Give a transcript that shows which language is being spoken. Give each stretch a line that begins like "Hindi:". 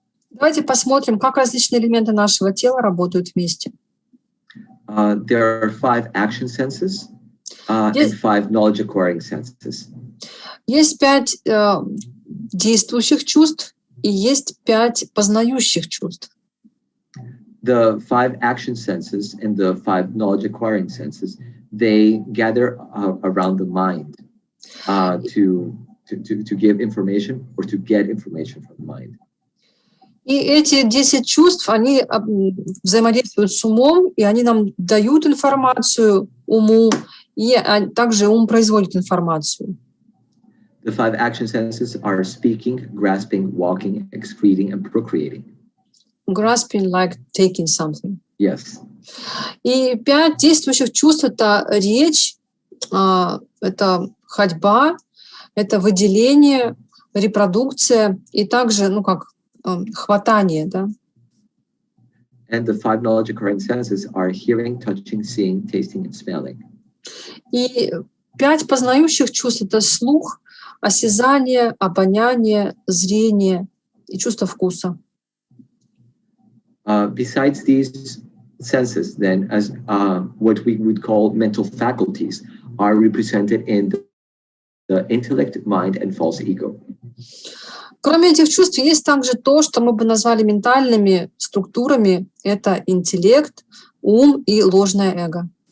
Russian: Давайте посмотрим, как различные элементы нашего тела работают вместе.
English: There are 5 action senses and 5 knowledge acquiring senses.
Russian: Есть 5 действующих чувств и есть 5 познающих чувств.
English: The 5 action senses and the 5 knowledge acquiring senses, they gather around the mind to give information or to get information from the mind.
Russian: И эти 10 чувств, они взаимодействуют с умом, и они нам дают информацию уму, и также ум производит информацию.
English: The 5 action senses are speaking, grasping, walking, excreting, and procreating. Grasping, like taking something. Yes.
Russian: И 5 действующих чувств — это речь, это ходьба, это выделение, репродукция и также, хватание, да.
English: And the 5 knowledge acquiring senses are hearing, touching, seeing, tasting, and smelling.
Russian: И 5 познающих чувств — это слух, осязание, обоняние, зрение и чувство вкуса.
English: Besides these senses, then, as what we would call mental faculties are represented in the intellect, mind, and false ego.
Russian: Кроме этих чувств, есть также то, что мы бы назвали ментальными структурами. Это интеллект, ум и ложное эго.